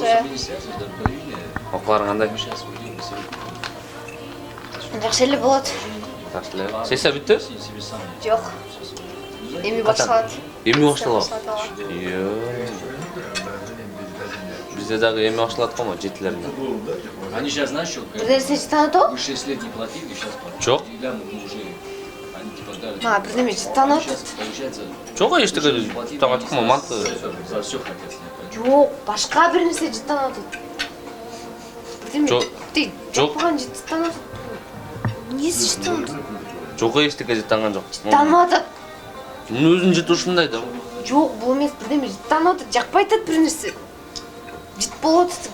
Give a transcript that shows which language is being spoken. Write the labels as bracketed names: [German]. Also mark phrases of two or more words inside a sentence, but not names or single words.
[Kyrgyz] Окууларың кандай? Жакшы эле болот. Жакшы эле. Сессия бүттү? Жок. Эми башталат. Эми башталат? Бизде дагы эми башталат го, жетилеринде. [Russian] Они сейчас знаешь что? [Kyrgyz] Бир нерсе жыттанат? [Russian] Вы 6 лет не платили, сейчас платят. [Kyrgyz] Жок. [Russian] Они типа дали. [Kyrgyz] Бир неме жыттанат? [Russian] Сейчас получается [Kyrgyz] Жок, эчтеке так айтканмын, манты. [Russian] за все хотят снять. [Kyrgyz] Жок, башка бир нерсе жыттанат. Бирдеме? Жок. Жок. Жок, жыттанат. Эмнеси жыттанат? Жок, эчтеке жыттанган жок. Жыттанып атат. Мунун өзүнүн жыты ушундай да. Жок, бул эмес, бирдеме жыттанып атат. Жакпай атат бир нерсе. Жыт болуп атат.